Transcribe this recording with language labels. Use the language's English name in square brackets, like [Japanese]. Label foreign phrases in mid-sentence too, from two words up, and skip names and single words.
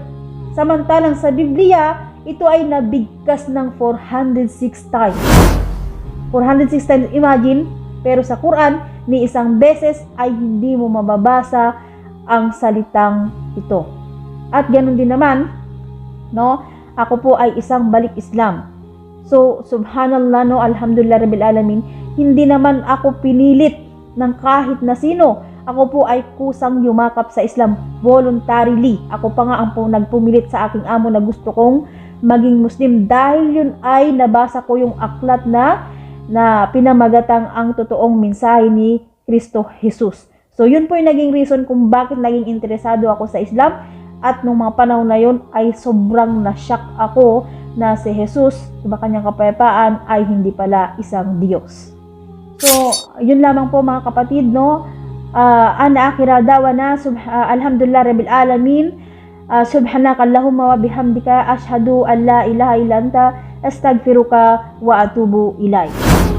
[Filipino] Samantalang sa Biblia, ito ay nabigkas ng 406 times. 406 times, imagine, pero sa Quran, ni isang beses ay hindi mo mababasa ang salitang ito. At ganun din naman, ako po ay isang balik Islam. So, [Arabic] سبحان الله، الحمد لله رب العالمين, [Filipino] hindi naman ako pinilit ng kahit na sino. Ako po ay kusang yumakap sa Islam voluntarily. Ako pa nga ang nagpumilit sa aking amo na gusto kong maging Muslim dahil yun ay nabasa ko yung aklat na pinamagatang ang totoong mensahe ni Kristo Jesus. So yun po yung naging reason kung bakit naging interesado ako sa Islam, at nung mga panahon na yun ay sobrang na-shock ako na si Jesus, iba kanyang kapayapaan, ay hindi pala isang Diyos. So yun lamang po mga kapatid, [Arabic] وآخر دعوانا الحمد لله رب العالمين، سبحانك اللهم وبحمدك أشهد أن لا إله إلا أنت أستغفرك وأتوب إليك.